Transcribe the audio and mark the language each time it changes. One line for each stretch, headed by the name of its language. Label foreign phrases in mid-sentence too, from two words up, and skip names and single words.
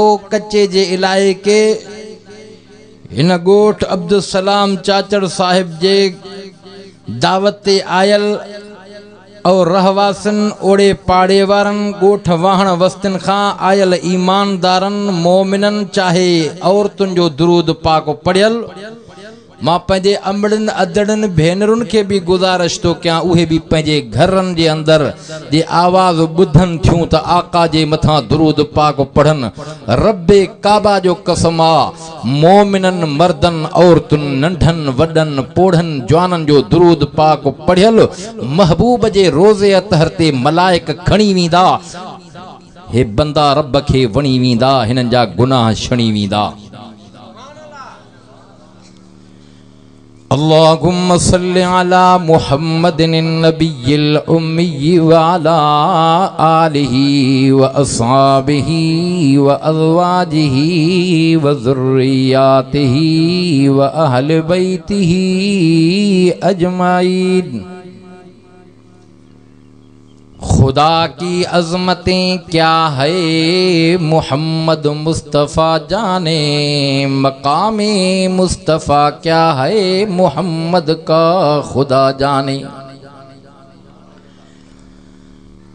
Sindhi: कच्चे जे इलाइक़े हिन ॻोठ अब्दुल सलाम चाचड़ साहिब जे दावत ते आयल और रहवासन ओड़े पाड़े वारन ॻोठ वाहण वस्तिन खां आयल ईमानदारन मोमिनन चाहे औरतुन जो दुरूद पाक पढ़ियल। मां पंहिंजे अमड़न अदड़न भेनरुन के भी गुजारिश तो कयां उहे भी पंहिंजे घरन जे अंदर जे आवाज़ ॿुधन थियूं त आका जे मथां दुरूद पाक पढ़न। रब्बे काबा जो कसम आ मोमिनन मर्दन औरतुन नंढन वडन पोढ़न जवानन जो दुरूद पाक पढ़ियल महबूब जे रोज़े अतहर ते मलाइक खणी वींदा। हे बंदा रब खे वणी वींदा हिनन जा गुनाह छणी वींदा।
Arabic: اللهم صل على محمد النبي الأمي و على آله و أصحابه و أزواجه و ذرياته و أهل بيته أجمعين.
Urdu: خدا کی عظمتیں کیا ہے محمد مصطفیٰ جانے مقام مصطفیٰ کیا ہے محمد کا خدا جانے.